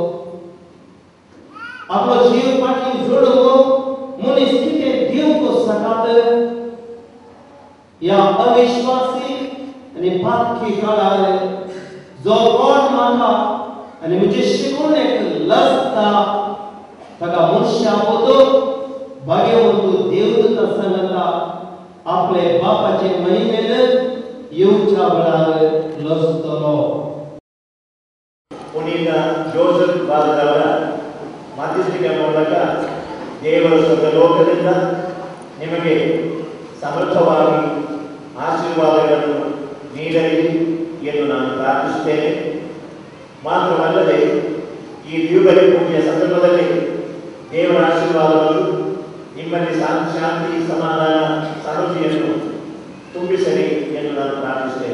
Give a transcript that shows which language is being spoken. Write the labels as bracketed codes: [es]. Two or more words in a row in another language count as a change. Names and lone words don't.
[kok] आपलो जीव पाटी जोडलो मनीस कितें दिवंक सकात या अविश्वासी आणि पातकी काळार जो कोण म्हाका आणि म्हजे शिकवणेक लसता ताका मनशा पोतो भाग्यवंत देवदूत सांगता आपले बापाचे महिमेन येवच्या वेळार लसतलो [kn] पुनीत ಜೋಸೆಫ್ ಬಾದರವರ ಮಧ್ಯಸ್ಥಿಕೆ ಮೂಲಕ ದೇವರ ಸ್ವರ್ಗಲೋಕದಿಂದ ನಿಮಗೆ ಸಮರ್ಥವಾಗಿ ಆಶೀರ್ವಾದಗಳನ್ನು ನೀಡಲಿ ಎಂದು ನಾನು ಪ್ರಾರ್ಥಿಸುತ್ತೇನೆ. ಮಾತ್ರವಲ್ಲದೆ ಈ ಯುಗಲಿ ಪೂಜೆಯ ಸಂದರ್ಭದಲ್ಲಿ ದೇವರ ಆಶೀರ್ವಾದಗಳು ನಿಮ್ಮಲ್ಲಿ ಶಾಂತಿ ಸಮಾಧಾನ ಸಮೃದ್ಧಿಯನ್ನು ತುಂಬಿಸಲಿ ಎಂದು ನಾನು ಪ್ರಾರ್ಥಿಸುತ್ತೇನೆ.